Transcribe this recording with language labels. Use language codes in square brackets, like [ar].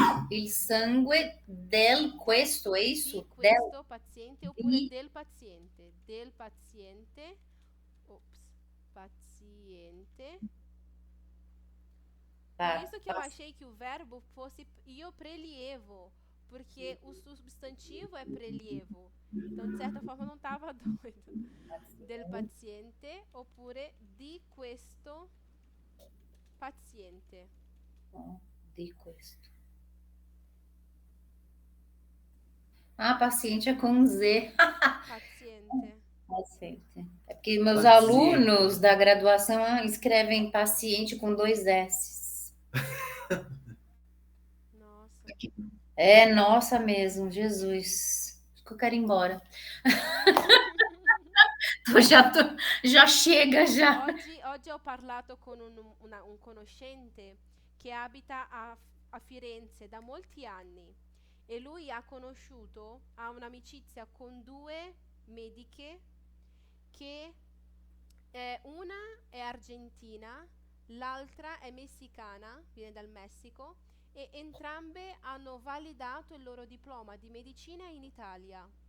[it] Il sangue del questo, [pt] é isso? [it] Di questo paziente oppure del paziente. Del paziente. Paziente. [pt] Por isso que eu achei que o verbo fosse io prelievo, porque o substantivo é prelievo. Então, de certa forma, eu não estava doida. [it] Del paziente oppure di questo paziente. Di questo. [pt] Paciente é com Z. [it] Paziente. [pt] Paciente. É porque meus alunos da graduação escrevem paciente com 2 S. Nossa. Nossa mesmo, Jesus. Acho que eu quero ir embora. Já chega, já. [it] Oggi ho parlato con un conoscente che abita a Firenze da molti anni e lui ha un'amicizia con 2 mediche che una è argentina, l'altra è messicana, viene dal Messico, e entrambe hanno validato il loro diploma di medicina in Italia.